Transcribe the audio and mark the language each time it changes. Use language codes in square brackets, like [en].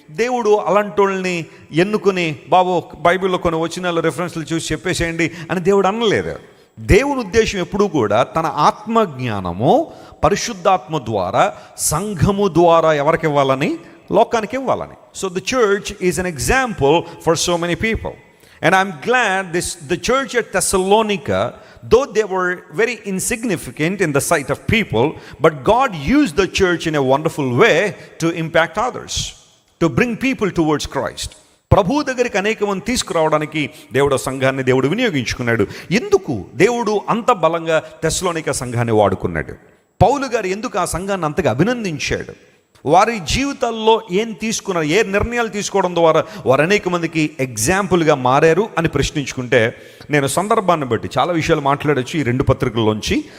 [te] దేవుడు అలాంటి వాళ్ళని ఎన్నుకొని, బాబు బైబిల్లో కొన్ని వచనాలు రెఫరెన్స్లు చూసి చెప్పేసేయండి అని దేవుడు అనలేదు. దేవుని ఉద్దేశం ఎప్పుడూ కూడా తన ఆత్మ జ్ఞానము పరిశుద్ధాత్మ ద్వారా సంఘము ద్వారా ఎవరికి ఇవ్వాలని, లోకానికి ఇవ్వాలని. [en] So the church is an example for so many people. And I'm glad the church at Thessalonica, though they were very insignificant in the sight of people, but God used the church in a wonderful way to impact others, to bring people towards Christ. [te] ప్రభు దగ్గరికి అనేక మంది తీసుకురావడానికి దేవుడు సంఘాన్ని దేవుడు వినియోగించుకున్నాడు. ఎందుకు దేవుడు అంత బలంగా తెస్సలోనిక సంఘాన్ని వాడుకున్నాడు? పౌలు గారు ఎందుకు ఆ సంఘాన్ని అంతగా అభినందించాడు? వారి జీవితాల్లో ఏం తీసుకున్నారు, ఏ నిర్ణయాలు తీసుకోవడం ద్వారా వారు అనేక మందికి ఎగ్జాంపుల్గా మారారు అని ప్రశ్నించుకుంటే, నేను సందర్భాన్ని బట్టి చాలా విషయాలు మాట్లాడచ్చు ఈ 2 పత్రికల్లోంచి.